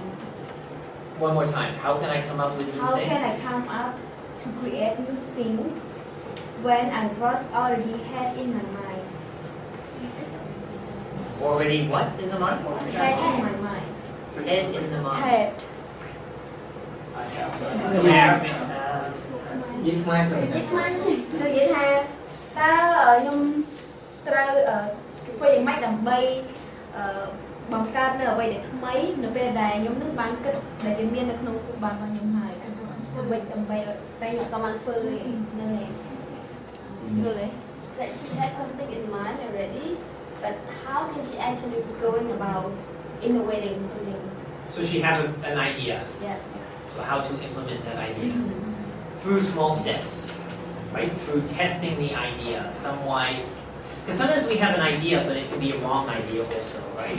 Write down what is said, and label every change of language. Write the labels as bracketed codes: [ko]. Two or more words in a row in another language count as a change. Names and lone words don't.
[en] One more time. How can I come up with new How things? can I come up to create new things when I was already had in my mind? Already what in the mind? Had in my mind. Head in the mind. Had. យីថ្មៃសិន [km] និយាយថាតើខ្ញុំត្រូវធ្វើយ៉ាងម៉េចដើម្បីបង្កើតនៅអ្វីដែលថ្មីនៅពេលដែលខ្ញុំនឹងបានគិតដែលវាមាននៅក្នុងគូបានរបស់ខ្ញុំហើយធ្វើម៉េចដើម្បីតែខ្ញុំក៏បានធ្វើនឹងឯងយល់ទេ [en] That she has something in mind already, but how can she actually be going about innovating something? So she has an idea. Yeah. So how to implement that idea? Through small steps, right? Through testing the idea, some wise. Because sometimes we have an idea, but it can be a wrong idea also, right?